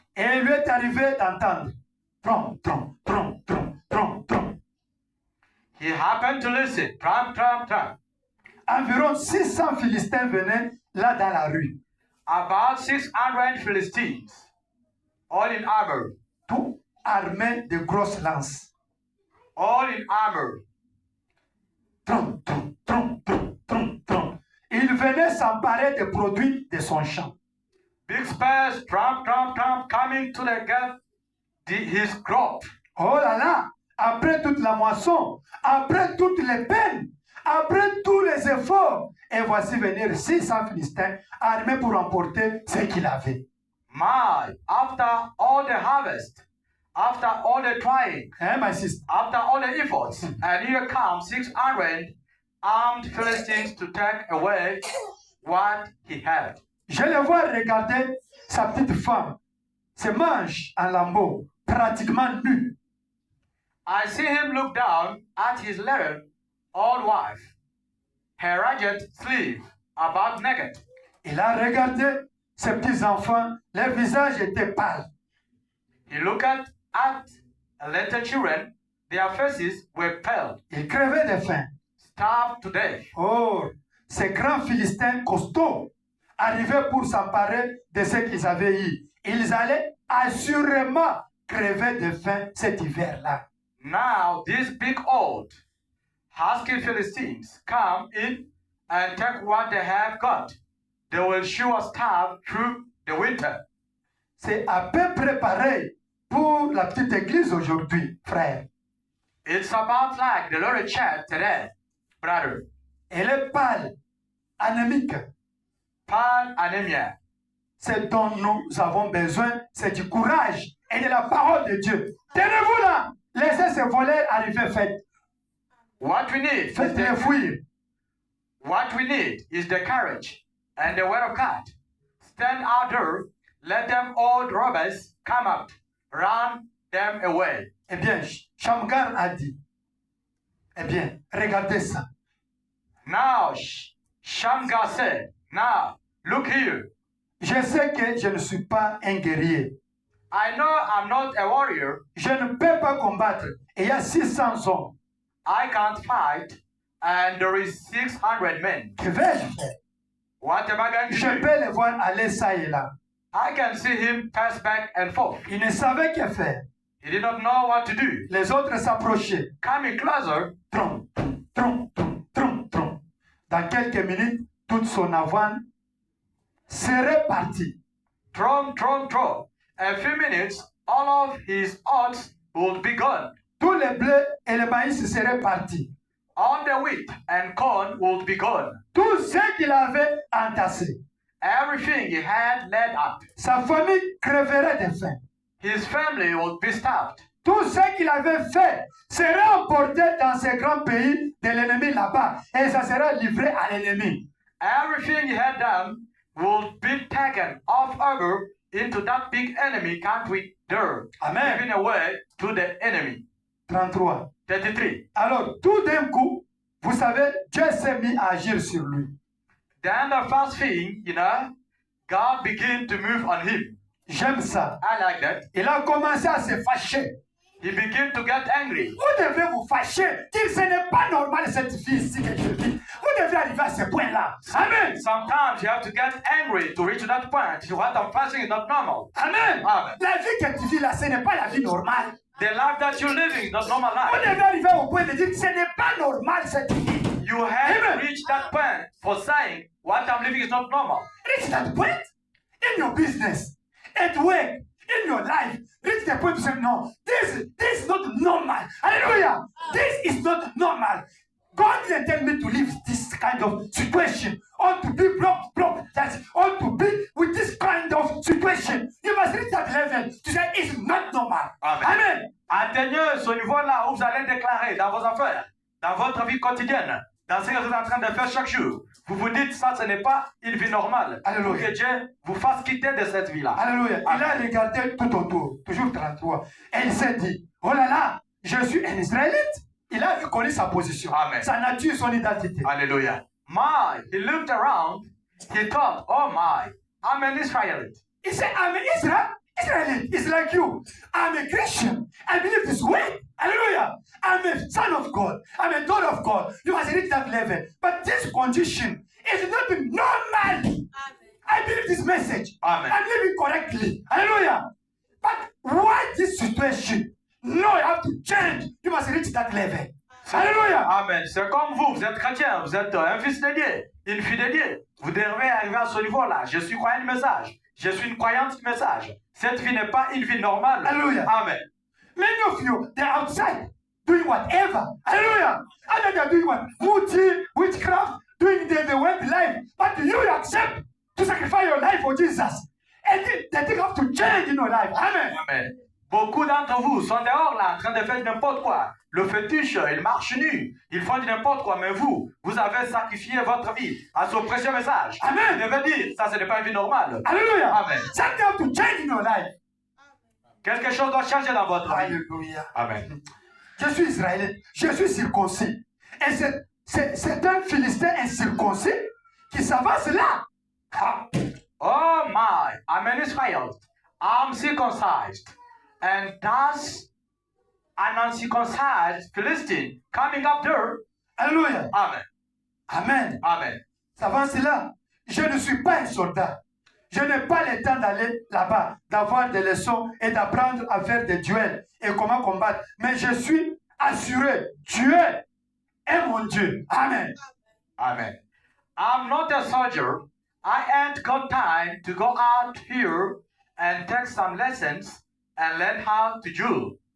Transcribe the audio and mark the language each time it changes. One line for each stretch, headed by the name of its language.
French: Et il lui est arrivé d'entendre trom, trom, trom, trom, trom, trom.
English: He happened to listen. Tramp, tramp, tramp.
French: Environ 600 Philistins venaient là dans la rue,
English: About 600 Philistines, all in armor,
French: tout armés de grosses lances.
English: all in armor. Trom, trom, trom, trom, trom, trom.
French: Il venait s'emparer des produits de son champ.
English: Big spears, tramp, tramp, tramp, coming to his crop.
French: Oh là là, après toute la moisson, après toutes les peines, après tous les efforts, et voici venir 600 Philistins armés pour emporter ce qu'il avait.
English: My, after all the harvest, after all the trying, Hein, my sister? after all the efforts, and here come 600 armed Philistines to take away what he had.
French: Je le vois regarder sa petite femme, ses manches en lambeaux, pratiquement nues.
English: I see him look down at his little old wife, her ragged sleeve, about naked.
French: Il a regardé ses petits-enfants, leurs visages étaient pâles.
English: He looked at little children, their faces were pale,
French: Ils crevaient de faim.
English: starved to death.
French: Oh, ces grands Philistins costauds arrivaient pour s'emparer de ce qu'ils avaient eu. Ils allaient assurément crever de faim cet hiver-là.
English: Now these big old husky Philistines come in and take what they have got. They will sure starve through the winter.
French: C'est à peu près pareil pour la petite église aujourd'hui, frère.
English: It's about like the Lord church today, brother.
French: Elle est pâle, anémique.
English: Pan anemia.
French: Ce dont nous avons besoin, c'est du courage et de la parole de Dieu. Tenez-vous là! Laissez ces voleurs arriver,
English: What we need is
French: faites-les fuir.
English: what we need is the courage and the word of God. Stand out there, let them old robbers come up, run them away.
French: Eh bien, Shamgar a dit, eh bien, regardez ça.
English: Now Shamgar said, now look here.
French: Je sais que je ne suis pas un guerrier.
English: I know I'm not a warrior.
French: Je ne peux pas combattre. Et il y a 600 hommes.
English: I can't fight, and there is 600 men.
French: Que vais-je faire?
English: What am I going to
French: Je
English: do?
French: peux les voir aller ça et là.
English: I can see him pass back and forth.
French: Il ne savait que faire.
English: He did not know what to do.
French: Les autres s'approchaient.
English: Coming closer, Trom, trom, trom, trom, trom, trom.
French: Dans quelques minutes, toute son avoine serait partie. trom, trom, trom.
English: A few minutes, all of his odds would be gone.
French: Tous les blés et les maïs seraient partis.
English: all the wheat and corn would be gone.
French: Tout ce qu'il avait entassé.
English: Everything he had laid up.
French: Sa famille crèverait de faim.
English: His family would be starved.
French: Tout ce qu'il avait fait serait emporté dans ce grand pays de l'ennemi là-bas et ça sera livré à l'ennemi.
English: Everything he had done would be taken off over into that big enemy country there, Amen. given away to the enemy. 33. 33.
French: Alors, tout d'un coup, vous savez, Dieu s'est mis à agir sur lui.
English: Then the first thing, God began to move on him.
French: J'aime ça.
English: I like that.
French: Il a commencé à se fâcher.
English: He began to get angry.
French: Vous devez vous fâcher, dire ce n'est pas normal cette fille ici que je vis. Vous devez arriver à ce point-là. Amen.
English: Sometimes you have to get angry to reach to that point. What I'm facing is not normal. Amen. Amen.
French: La vie que tu vis là, ce n'est pas la vie normale.
English: The life that you're living is not normal
French: Vous
English: life.
French: devez arriver au point de dire ce n'est pas normal cette vie.
English: You have Amen. to reach that point for saying what I'm living is not normal. Reach that point in your business, at work, in your life. Reach the point to say, no, this is not normal. Hallelujah. This is not normal. God didn't tell me to live this kind of situation or to be broke, that or to be with this kind of situation. You must reach that level to say it's not normal. Amen. Amen.
French: Atteignez ce niveau-là où vous allez déclarer dans vos affaires, dans votre vie quotidienne, dans ce que vous êtes en train de faire chaque jour. Vous vous dites, ça, ce n'est pas une vie normale. Alléluia. Pour que Dieu vous fasse quitter de cette vie-là. Alléluia. Il Amen. a regardé tout autour, toujours 33. Et il s'est dit, oh là là, je suis un Israélite. Il a reconnu sa position, Amen. sa nature, son identité. Hallelujah.
English: He looked around, he thought, oh my, I'm an Israelite. He said, I'm an Israelite. It's like you. I'm a Christian. I believe this way. Hallelujah. I'm a son of God. I'm a daughter of God. You must reach that level. But this condition is not normal. I believe this message. Amen. I'm living correctly. Hallelujah. But why this situation? No, you have to change. You must reach that level. Hallelujah. Amen.
French: C'est comme vous êtes chrétien, vous êtes un fils de Dieu, une fille de Dieu. Vous devez arriver à ce niveau-là. Je suis croyant du message. Je suis une croyante du message. Cette vie n'est pas une vie normale. Hallelujah. Amen.
English: Many of you, they're outside doing whatever. Hallelujah. Others are doing what? Voodoo, witchcraft, doing the web life. But you accept to sacrifice your life for Jesus. And they think have to change in your life. Amen. Amen.
French: Beaucoup d'entre vous sont dehors là en train de faire n'importe quoi. Le fétiche, il marche nu. Ils font du n'importe quoi. Mais vous avez sacrifié votre vie à ce précieux message. Amen. Vous devez dire, ça, ce n'est pas une vie normale. Hallelujah. Amen.
English: Something have to change in your life.
French: Quelque chose doit changer dans votre vie. Alléluia. Amen. Je suis israélien. Je suis circoncis. Et c'est un Philistin incirconcis qui s'avance là. Ah.
English: Oh my, I'm an Israelite. I'm circumcised. And that's an uncircumcised Philistine coming up there. Alléluia. Amen. Amen. Amen.
French: S'avance là. Je ne suis pas un soldat. Je n'ai pas le temps d'aller là-bas, d'avoir des leçons et d'apprendre à faire des duels et comment combattre. Mais je suis assuré, Dieu est mon Dieu. Amen.
English: Amen. I'm not a soldier. I ain't got time to go out here and take some lessons and learn how to duel.